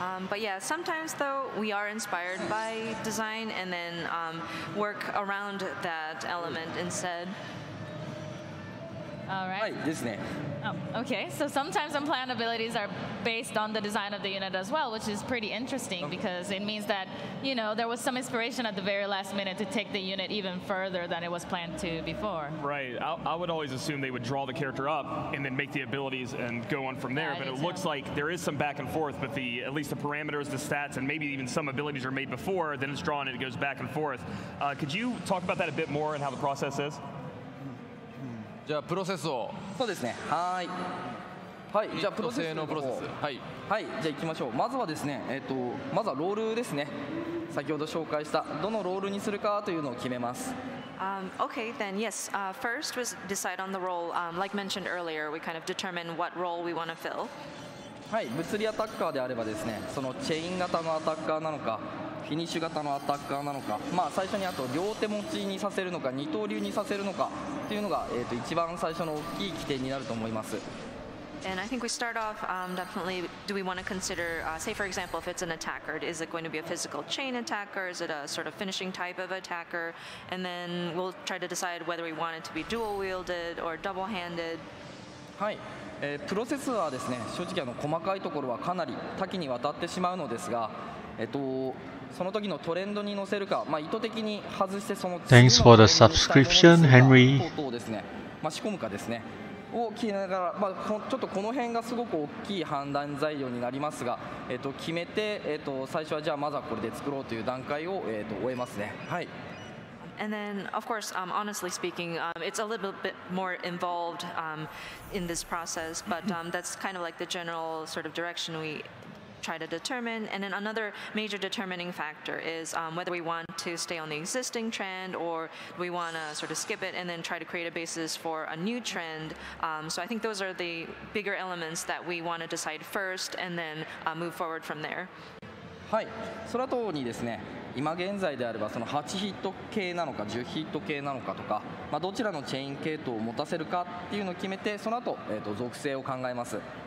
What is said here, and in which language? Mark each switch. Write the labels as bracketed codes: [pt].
[en] But yeah, sometimes though we are inspired by design and then work around that element instead. All [ja] は [en] right. [ja] いですね。 [en] Oh, okay. So sometimes unplanned abilities are based on the design of the unit as well, which is pretty interesting because it means that, you know, there was some inspiration at the very last minute to take the unit even further than it was planned to before. Right. I would always assume they would draw the character up and then make the abilities and go on from there. Yeah, I But do it too. looks like there is some back and forth, but at least the parameters, the stats, and maybe even some abilities are made before, then it's drawn and it goes back and forth. Could you talk about that a bit more and how the process is? [ja] じゃあプロセスをそうですね。はい。はい。じゃあプロセス性のプロセス。はい。はい。じゃあ行きましょう。まずはですね、まずはロールですね。先ほど紹介したどのロールにするかというのを決めます。 [en] Okay, then yes. First was decide on the role. Like mentioned earlier, we kind of determine what role we want to fill. [ja] はい。物理アタッカーであればですね、そのチェイン型のアタッカーなのか、フィニッシュ型のアタッカーなのか、まあ最初にあと両手持ちにさせるのか、二刀流にさせるのかっていうのが一番最初の大きい起点になると思います。 [en] And I think we start off definitely, do we want to consider, say for example, if it's an attacker, is it going to be a physical chain attacker? Is it a sort of finishing type of attacker? And then we'll try to decide whether we want it to be dual wielded or double handed. [ja] はい。プロセスはですね、正直細かいところはかなり多岐にわたってしまうのですが、その時のトレンドに乗せるか、まあ、意図的に外してその [en] Thanks for the subscription, Henry. [ja] 等々ですね、まあ、仕込むかですねを決めながら、まあ、ちょっとこの辺がすごく大きい判断材料になりますが、決めて、最初はじゃあまずはこれで作ろうという段階を、終えますね。はい。 [en] And then, of course, honestly speaking, it's a little bit more involved in this process, but that's kind of like the general sort of direction we try to determine. And then another major determining factor is whether we want to stay on the existing trend or we want to sort of skip it and then try to create a basis for a new trend. So I think those are the bigger elements that we want to decide first and then move forward from there. [ja] はい。その後にですね、今現在であればその8ヒット系なのか10ヒット系なのかとか、まあ、どちらのチェイン系統を持たせるかっていうのを決めて、その後、属性を考えます。